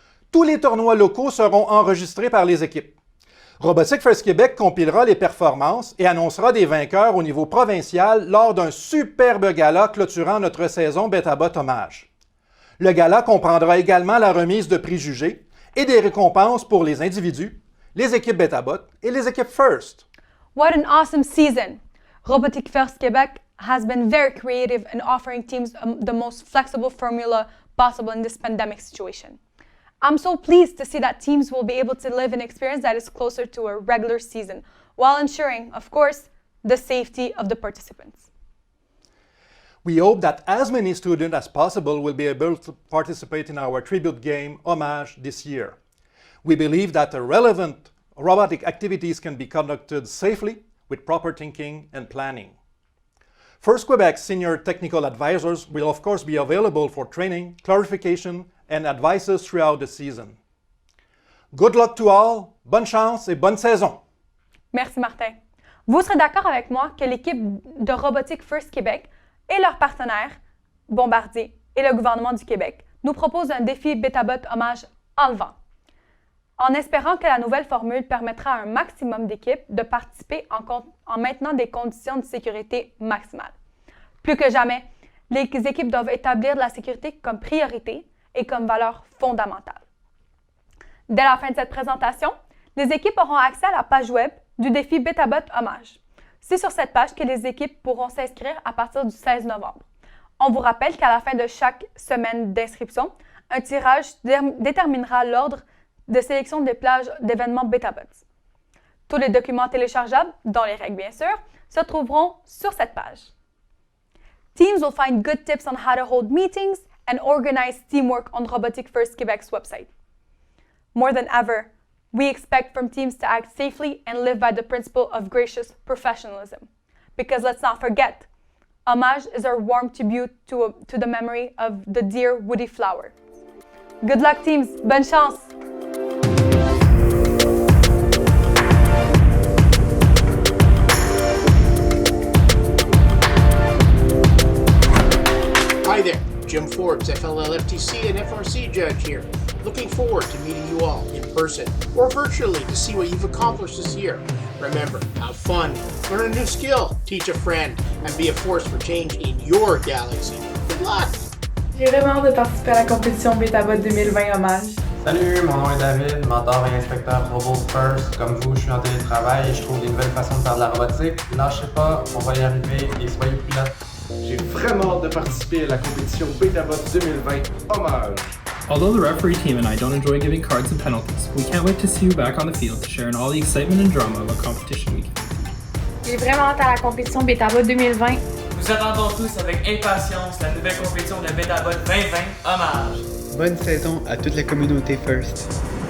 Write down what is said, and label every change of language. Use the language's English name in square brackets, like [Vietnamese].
[French] Tous les tournois locaux seront enregistrés par les équipes. Robotique First Québec compilera les performances et annoncera des vainqueurs au niveau provincial lors d'un superbe gala clôturant notre saison BetaBot HOMMAGE. Le gala comprendra également la remise de prix jugés et des récompenses pour les individus, les équipes BetaBot et les équipes FIRST. [English] What an awesome season! Robotique First Québec has been very creative in offering teams the most flexible formula possible in this pandemic situation. I'm so pleased to see that teams will be able to live an experience that is closer to a regular season, while ensuring, of course, the safety of the participants. We hope that as many students as possible will be able to participate in our tribute game HOMMAGE this year. We believe that relevant robotic activities can be conducted safely with proper thinking and planning. First Quebec's senior technical advisors will of course be available for training, clarification, and advices throughout the season. Good luck to all, [French] bonne chance et bonne saison! Merci Martin. Vous serez d'accord avec moi que l'équipe de Robotique First Québec et leurs partenaires, Bombardier et le Gouvernement du Québec, nous proposent un défi BetaBot HOMMAGE enlevant. En espérant que la nouvelle formule permettra à un maximum d'équipes de participer en maintenant des conditions de sécurité maximales. Plus que jamais, les équipes doivent établir la sécurité comme priorité et comme valeur fondamentale. Dès la fin de cette présentation, les équipes auront accès à la page web du défi BetaBot HOMMAGE. C'est sur cette page que les équipes pourront s'inscrire à partir du 16 novembre. On vous rappelle qu'à la fin de chaque semaine d'inscription, un tirage déterminera l'ordre de sélection des plages d'événements BetaBots. Tous les documents téléchargeables, dont les règles bien sûr, se trouveront sur cette page. [English] Teams will find good tips on how to hold meetings and organize teamwork on Robotique First Quebec's website. More than ever, we expect from teams to act safely and live by the principle of gracious professionalism. Because let's not forget, HOMMAGE is our warm tribute to the memory of the dear Woody Flower. Good luck teams, [French] bonne chance! [English] Hi there, Jim Forbes, FLL-FTC and FRC judge here. Looking forward to meeting you all in person or virtually to see what you've accomplished this year. Remember, have fun, learn a new skill, teach a friend, and be a force for change in your galaxy. Good luck! [French] J'ai vraiment hâte de participer à la compétition BetaBot 2020 HOMMAGE. Salut, mon nom est David, mentor et inspecteur Robot First. Comme vous, je suis en télétravail et je trouve des nouvelles façons de faire de la robotique. Lâchez pas, on va y arriver et soyez prudents. J'ai vraiment hâte de participer à la compétition BetaBot 2020 HOMMAGE. [English] Although the referee team and I don't enjoy giving cards and penalties, we can't wait to see you back on the field to share in all the excitement and drama of a competition weekend. [French] J'ai vraiment hâte à la compétition BetaBot 2020. Nous attendons tous avec impatience la nouvelle compétition de BetaBot 2020 HOMMAGE. Bonne saison à toute la communauté First.